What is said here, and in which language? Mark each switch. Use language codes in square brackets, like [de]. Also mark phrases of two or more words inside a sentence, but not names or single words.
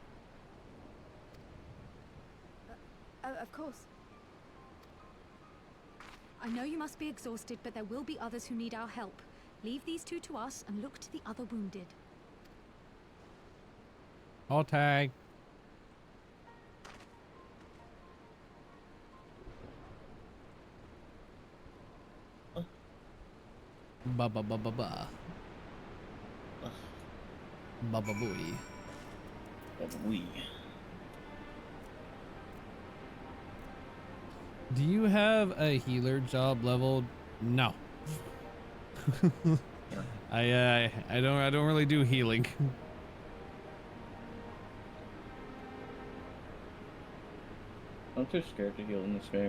[en] Of course. I know you must be exhausted, but there will be others who need our help. Leave these two to us and look to the other wounded. I'll tag. Ba ba ba ba ba. Ba ba booey. We. Do you have a healer job level? No. I don't really do healing. I'm too scared to heal in this game.